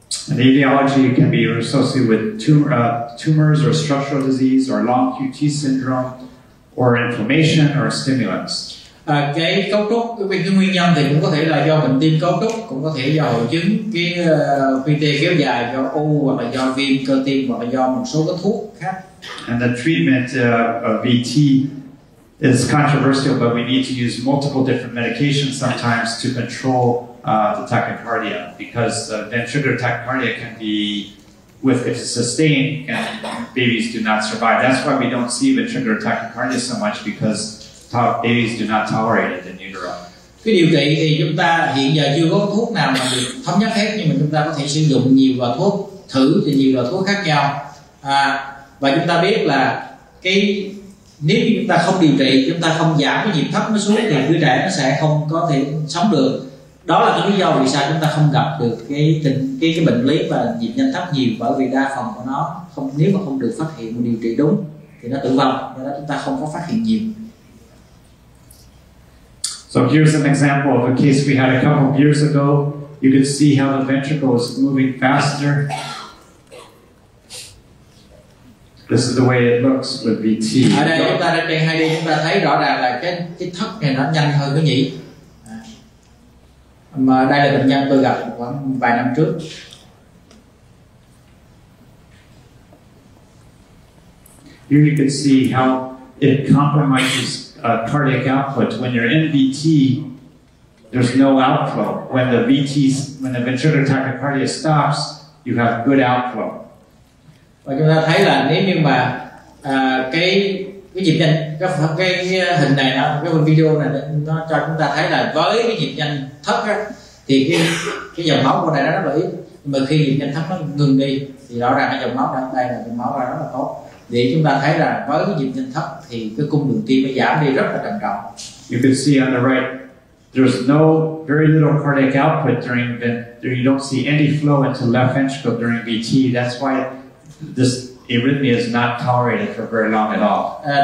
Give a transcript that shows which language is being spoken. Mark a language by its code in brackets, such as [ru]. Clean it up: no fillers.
[en] And etiology can be associated with tumors or structural disease or long QT syndrome or inflammation or stimulants. [vi] Cái cấu trúc, cái nguyên nhân thì cũng có thể là do bệnh tim cấu trúc, cũng có thể do hội chứng cái QT kéo dài, do u hoặc là do viêm cơ tim, hoặc là do một số cái thuốc khác. [en] And the treatment of VT is controversial, but we need to use multiple different medications sometimes to control the tachycardia, because ventricular tachycardia can be, if it's sustained, and babies do not survive. That's why we don't see ventricular tachycardia so much, because babies do not tolerate it in utero. [vi] Cái điều trị thì chúng ta hiện giờ chưa có thuốc nào mà được thống nhất hết, nhưng mà chúng ta có thể sử dụng nhiều loại thuốc, thử thì nhiều loại thuốc khác nhau. Và chúng ta biết là nếu như chúng ta không điều trị, chúng ta không giảm cái nhịp thấp nó xuống, thì đứa trẻ nó sẽ không có thể sống được. Đó là cái lý do vì sao chúng ta không gặp được cái bệnh lý và nhịp nhanh thấp nhiều, bởi vì đa phần của nó nếu mà không được phát hiện và điều trị đúng thì nó tử vong, do đó chúng ta không có phát hiện nhiều. [en] So here's an example of a case we had a couple of years ago. You can see how the ventricle is moving faster. This is the way it looks with VT. [vi] Ở đây chúng ta trên 2D chúng ta thấy rõ ràng là cái thấp này nó nhanh hơn cái nhĩ. Mà đây là bệnh nhân tôi gặp khoảng vài năm trước. [en] Here you can see how it compromises cardiac output. When you're in VT, there's no outflow. When the ventricular tachycardia stops, you have good outflow. [vi] Và chúng ta thấy là nếu như mà cái nhịp nhanh, cái hình này cái video này nó cho chúng ta thấy là với cái nhịp nhanh thấp á, thì cái dòng máu của này nó rất là ít, nhưng mà khi nhịp nhanh thấp nó ngừng đi thì rõ ràng cái dòng máu đây là dòng máu ra rất là tốt. Để chúng ta thấy là với cái nhịp nhanh thấp thì cái cung đường tim nó giảm đi rất là trầm trọng. [en] You can see on the right, there's very little cardiac output during you don't see any flow into left ventricle during VT. That's why this arrhythmia is not tolerated for very long at all.